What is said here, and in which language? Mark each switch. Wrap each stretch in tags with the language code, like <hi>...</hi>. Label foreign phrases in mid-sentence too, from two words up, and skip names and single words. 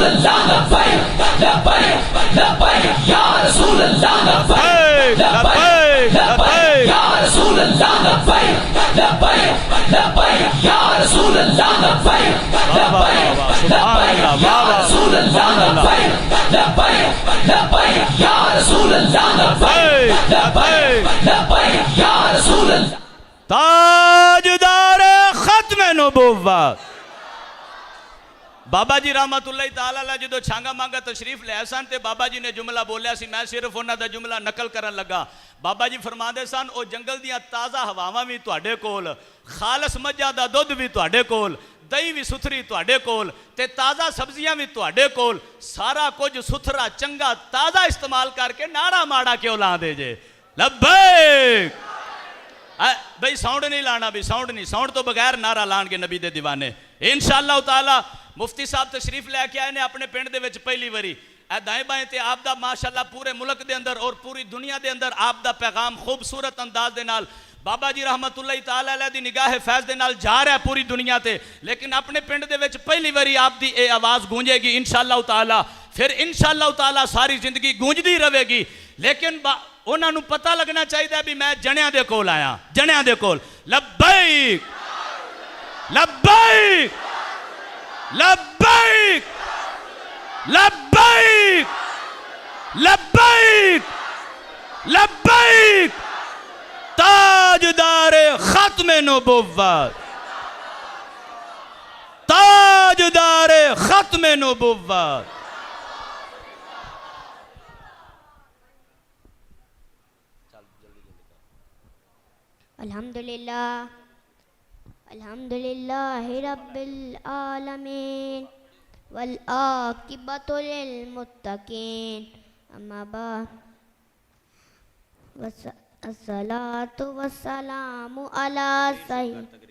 <ar>اللہ، لبیک لبیک لبیک یا رسول اللہ، لبیک لبیک لبیک یا رسول اللہ، لبیک لبیک لبیک یا رسول اللہ، لبیک لبیک لبیک یا رسول اللہ، لبیک لبیک لبیک یا رسول اللہ، لبیک لبیک لبیک یا رسول اللہ.</ar> <pa>تاجدار ختم نبوت بابا جی</pa> <ar>رحمت اللہ تعالیٰ علیہ</ar> <pa>جدو چھانگا مانگا تشریف لے سن تے بابا جی نے جملہ بولیا سی، میں صرف انہاں دا جملہ نقل کرن لگا. بابا جی فرما دے سن او جنگل دیاں تازہ ہواواں بھی تواڈے کول، خالص مجھا دا دودھ بھی تواڈے کول، دہی بھی ستھری تواڈے کول تے تازہ سبزیاں بھی تواڈے کول، سارا کچھ ستھرا چنگا تازہ استعمال کر کے نارا ماڑا کیوں لا دے جے. لبیک بھئی ساؤنڈ نہیں لانا، بھی ساؤنڈ نہیں، ساؤنڈ تو بغیر نعرہ لان کے نبی دے دیوانے.</pa> <ar>انشاءاللہ تعالی</ar> <pa>مفتی صاحب تشریف لے کے آئے نے اپنے پنڈ دے وچ پہلی واری. اے دائیں بائیں تے آپ دا ماشاءاللہ پورے ملک دے اندر اور پوری دنیا دے اندر آپ دا پیغام خوبصورت انداز دے نال بابا جی</pa> <ar>رحمت اللہ تعالیٰ علیہ</ar> <pa>دی نگاہ فیض دے نال جا رہا ہے پوری دنیا تے. لیکن اپنے پنڈ دے وچ پہلی واری آپ دی اے آواز گونجے گی</pa> <ar>انشاءاللہ تعالی،</ar> <pa>پھر</pa> <ar>انشاءاللہ تعالی</ar> <pa>ساری زندگی گونجدی رہے گی. لیکن انہاں نو پتہ لگنا چاہیے بھی میں جنیاں دے کول آیا، جنیاں دے کول.</pa> <ar>لبیک لبیک لبیک لبیک لبیک لبیک تاجدار ختم نبوت، تاجدار ختم نبوت. الحمدللہ الحمدللہ رب العالمین والعاقبۃ للمتقین، اما بعد الصلاۃ والسلام علی سید.</ar>